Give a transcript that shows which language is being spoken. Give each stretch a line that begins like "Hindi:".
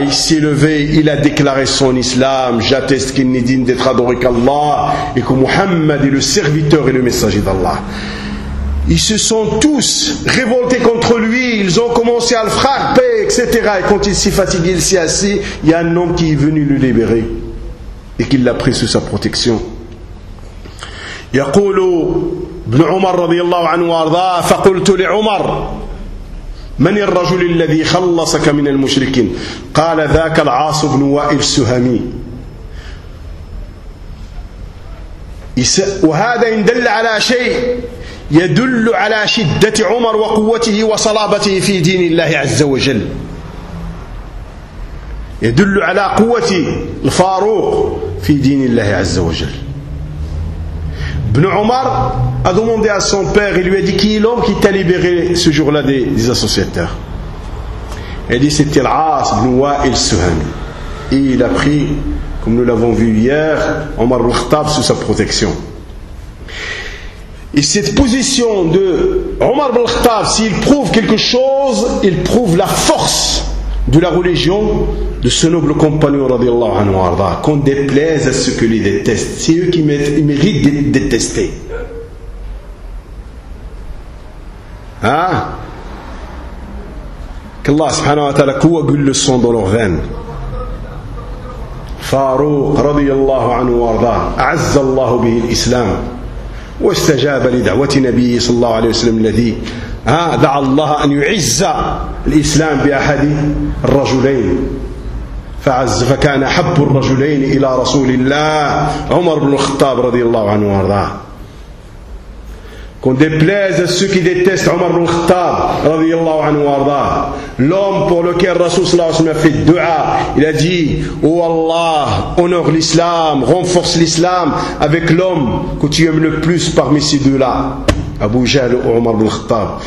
French: Il s'est levé, il a déclaré son islam: j'atteste qu'il n'est digne d'être adoré qu'Allah et que Muhammad est le serviteur et le messager d'Allah. Ils se sont tous révoltés contre lui, ils ont commencé à le frapper, etc. Et quand il s'est fatigué, il s'est assis, il y a un homme qui est venu le libérer et qui l'a pris sous sa protection.
Arabic: Yaqulu ibn Umar radiyallahu anhu warda faqultu li Umar من الرجل الذي خلصك من المشركين؟ قال ذاك العاص بن وائل السهمي. وهذا إن دل على شيء يدل على شدة عمر وقوته وصلابته في دين الله عز وجل. يدل على قوة الفاروق في دين الله عز وجل.
French: Ibn Omar a demandé à son père, il lui a dit: qui est l'homme qui t'a libéré ce jour-là des associateurs? Il dit: c'était l'As ibn Wa'il Suhami. Et il a pris, comme nous l'avons vu hier, Omar al-Khattab sous sa protection. Et cette position de Omar al-Khattab, s'il prouve quelque chose, il prouve la force de la religion de ce noble compagnon radiallahu anhu arda, qu'on déplaise à ceux que les détestent. C'est eux qui méritent d'être détestés. Hein? Qu'Allah subhanahu wa ta'ala coagule le sang dans leurs veines.
Arabic: Farouq radiallahu anhu arda, azzallahu bihi l'islam, wa istajaba li da'wati nabiyyi sallallahu alayhi wa sallam alladhi دعا الله أن يعز الإسلام بأحد الرجلين فعز فكان حب الرجلين إلى رسول الله عمر بن الخطاب رضي الله عنه وارضاه.
French: Qu'on déplaise à ceux qui détestent Omar ibn al-Khattab, radiyallahu anhu wa arda. L'homme pour lequel Rasoul sallallahu alayhi wa sallam a fait dua, il a dit: oh Allah, honore l'islam, renforce l'islam avec l'homme que tu aimes le plus parmi ces deux-là, Abu Jahl ou Omar ibn al-Khattab.